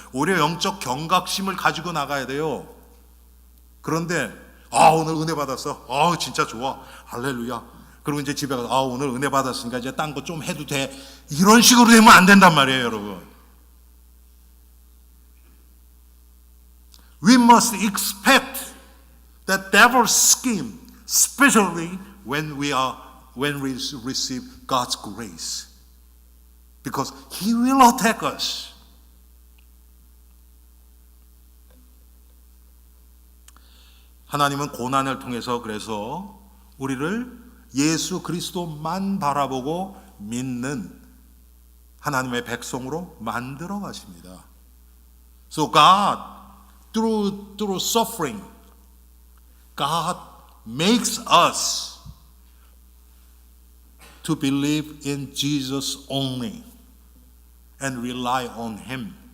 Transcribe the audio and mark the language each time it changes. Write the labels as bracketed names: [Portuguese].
[Korean] 오히려 영적 경각심을 가지고 나가야 돼요. 그런데 오늘 은혜 받았어. 진짜 좋아. 할렐루야. 그리고 이제 집에 가서 오늘 은혜 받았으니까 이제 딴 거 좀 해도 돼. 이런 식으로 되면 안 된단 말이에요, 여러분. [English] We must expect the devil's scheme, especially when we receive God's grace. Because He will attack us. [Korean] 하나님은 고난을 통해서 그래서 우리를 예수 그리스도만 바라보고 믿는 하나님의 백성으로 만들어 가십니다. [English] So God, through suffering, God makes us to believe in Jesus only and rely on Him.